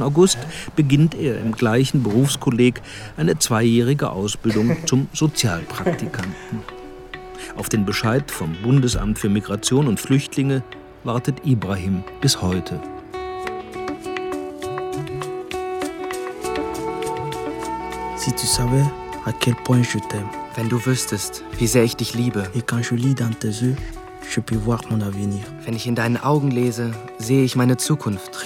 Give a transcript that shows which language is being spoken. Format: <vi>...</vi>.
<de>August beginnt er im gleichen Berufskolleg eine 2-jährige Ausbildung zum Sozialpraktikanten. Auf den Bescheid vom Bundesamt für Migration und Flüchtlinge wartet Ibrahim bis heute.</de> <fr>Si tu savais à quel point je t'aime.</fr> <de>Wenn du wüsstest, wie sehr ich dich liebe.</de> <fr>Et quand je lis dans tes yeux, je peux voir mon avenir.</fr> <de>Wenn ich in deinen Augen lese, sehe ich meine Zukunft.</de>